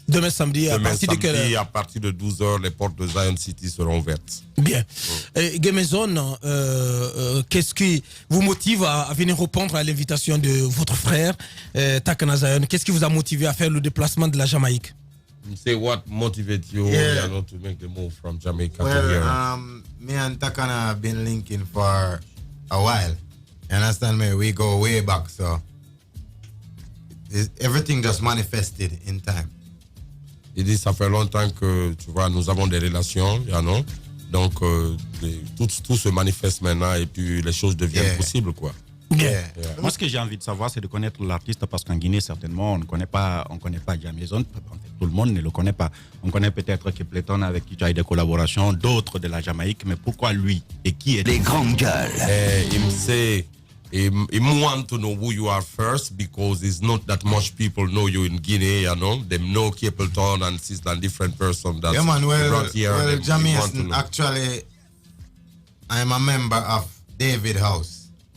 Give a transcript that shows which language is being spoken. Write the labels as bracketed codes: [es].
[fr] Demain samedi, à partir de quelle heure? À partir de 12h, les portes de Zion City seront ouvertes. Bien. Gamezon, qu'est-ce qui vous motive à venir répondre à l'invitation de votre frère, Takana Zion? Qu'est-ce qui vous a motivé à faire le déplacement de la Jamaïque? [en] Say what motivated you to make the move from Jamaica to here? Me and Takana have been linking for a while. You understand me? We go way back, so everything just manifested in time. [fr] Il dit ça fait longtemps que tu vois nous avons des relations, donc tout se manifeste maintenant et puis les choses deviennent possibles, quoi. Moi, ce que j'ai envie de savoir, c'est de connaître l'artiste, parce qu'en Guinée, certainement, on ne connaît pas Jamieson. Tout le monde ne le connaît pas. On connaît peut-être Kepleton, avec qui tu as eu des collaborations, d'autres de la Jamaïque, mais pourquoi lui et qui est Les grandes gueules. Il me [en] say, he want to know who you are first, because it's not that much people know you in Guinea, They know Kepleton and it's a different person that brought here. Well, Jamieson, actually, I'm a member of David House.